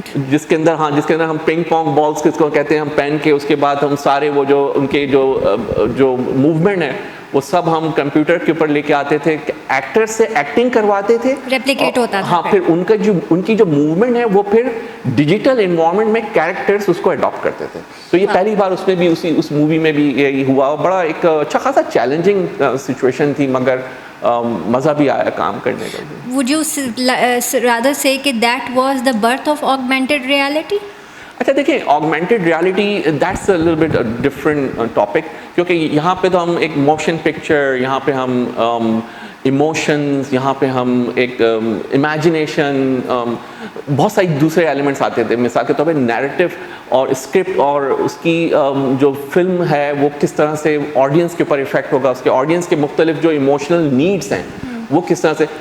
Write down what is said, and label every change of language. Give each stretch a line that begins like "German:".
Urdu: جس کے اندر ہم پنگ پونگ بالز کس کو کہتے ہیں ہم پہن کے اس کے بعد ہم سارے وہ جو ان کے جو موومنٹ ہے وہ سب ہم کمپیوٹر کے اوپر لے کے آتے تھے, ایکٹر سے ایکٹنگ کرواتے تھے, ریپلیکیٹ ہوتا تھا. ہاں, پھر ان کی جو موومنٹ ہے وہ پھر ڈیجیٹل انوائرمنٹ میں کیریکٹرز اس کو اڈاپٹ کرتے تھے. تو یہ پہلی بار اس میں بھی اس مووی میں بھی یہی ہوا. بڑا ایک اچھا خاصا چیلنجنگ سچویشن تھی, مگر مزہ بھی آیا کام کرنے کا.
English: Would you rather say
Urdu: کہ
English: that was the birth of augmented reality?
Urdu: اچھا دیکھیں, augmented reality
English: that's a little bit different topic,
Urdu: کیونکہ یہاں پہ تو ہم ایک موشن پکچر, یہاں پہ ہم ایموشنز, یہاں پہ ہم ایک امیجنیشن, بہت ساری دوسرے ایلیمنٹس آتے تھے. مثال کے طور پہ نیریٹو اور اسکرپٹ اور اس کی جو فلم ہے وہ کس طرح سے آڈینس کے اوپر افیکٹ ہوگا, اس کے آڈینس کے مختلف جو ایموشنل نیڈس ہیں وہ کس طرح سے.